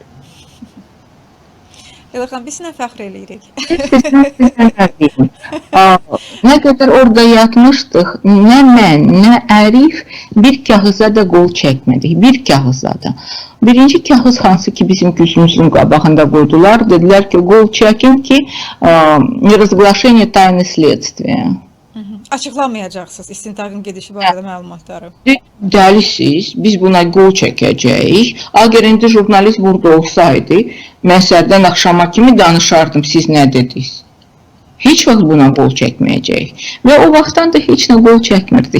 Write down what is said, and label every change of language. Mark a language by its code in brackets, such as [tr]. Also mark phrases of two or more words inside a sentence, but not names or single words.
[az] Elxan, biz nə fəxr eləyirik. Nə qədər orada yatmışdıq, nə mən, nə Ərif bir kağıza da qol çəkmədik, bir kağıza da. Birinci kağız hansı ki bizim gözümüzün qabağında qoydular, dedilər ki, qol çəkin ki, [ru] неразглашение тайны следствия. [az] Açıqlamayacaqsınız istintaqın gedişi barədə məlumatları. Dəlisiz, biz buna qol çəkəcəyik. Əgər indi jurnalist burada olsaydı, mən səhərdən axşama kimi danışardım, siz nə dediniz? Heç vaxt buna qol çəkməyəcəyik. Və o vaxtdan da heç nə qol çəkmirdik.